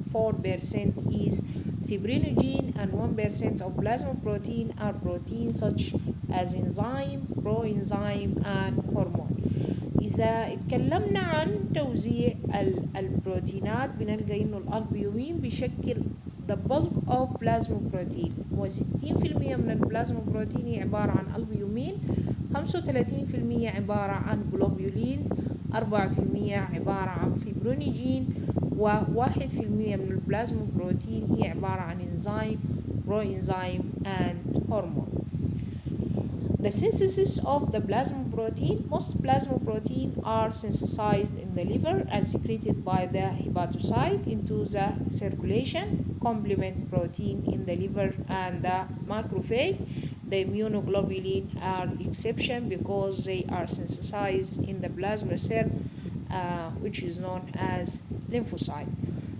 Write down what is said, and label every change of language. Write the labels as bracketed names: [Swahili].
[English] 4% is fibrinogen, and 1% of plasma protein are proteins such as enzyme, proenzyme, and hormone. [Arabic] إذا اتكلمنا عن توزيع البروتينات بنلقى إنه الألبيومين بيشكل [English] the bulk of plasma protein، [Arabic] هو 60% من البلازما بروتين هي عبارة عن ألبيومين، 35% عبارة عن جلوبيولينز، 4% عبارة عن فيبرونيجين، و1% من البلازما بروتين هي عبارة عن انزيم، [English] proenzyme, and hormone. The synthesis of the plasma protein: most plasma protein are synthesized in the liver and secreted by the hepatocyte into the circulation. Complement protein in the liver and the macrophage. The immunoglobulin are exception because they are synthesized in the plasma cell, which is known as lymphocyte.